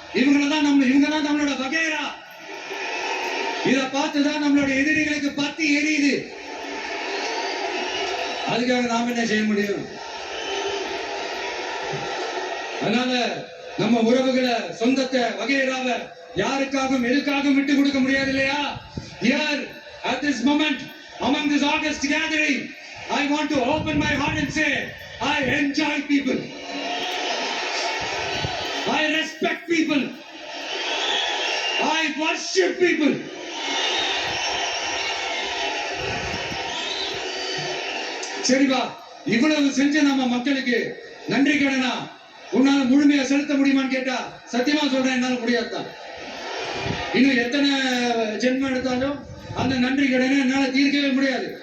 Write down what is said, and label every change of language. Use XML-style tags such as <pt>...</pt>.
<ta>இவங்க தான் நம்மளோட வகைரா. இத பார்த்துதான் நம்மளோட எதிரிகளுக்கு பத்தி எரியுது. அதுக்காக நாம என்ன செய்ய முடியும்? அதனால நம்ம உறவுகளை, சொந்தத்தை, வகைராவை யாருக்காகவும் எதுக்காகவும் விட்டு கொடுக்க முடியாது இல்லையா?</ta> <en>Here at this moment among this August gathering, I want to open my heart and say I enjoy people, I respect people, I worship people.</en> <ta>சரிவா, இவ்வளவு செஞ்ச நம்ம மக்களுக்கு நன்றி கடனா உன்னால முழுமையா செலுத்த முடியுமான்னு கேட்டா சத்தியமா சொல்றேன், என்னால முடியாதுதான். இன்னும் எத்தனை ஜென்மம் எடுத்தாலும் அந்த நன்றி கடனை என்னால தீர்க்கவே முடியாது.</ta>